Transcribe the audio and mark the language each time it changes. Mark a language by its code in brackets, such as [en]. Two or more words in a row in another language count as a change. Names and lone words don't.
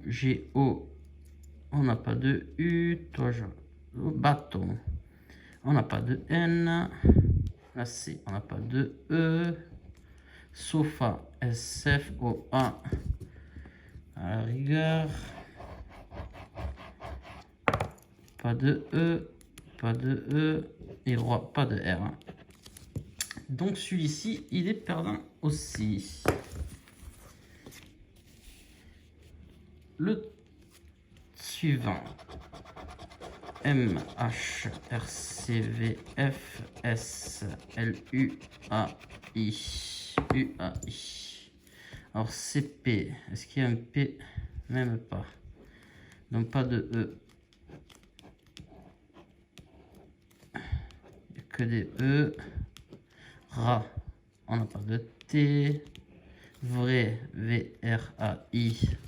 [fr] G-O, on n'a pas de U, toujours, bâton, on n'a pas de N, la C, on n'a pas de E, sofa, S-F-O-A, à la rigueur, pas de E, pas de E, et roi, pas de R. Donc celui-ci, il est perdant aussi. Le suivant, M, H, R, C, V, F, S, L, U, A, I. U, A, I. Alors C, P, est-ce qu'il y a un P? Même pas. Donc pas de E. Il n'y a que des E. Ra, on n'a pas de T. Vrai, V, R, A, I.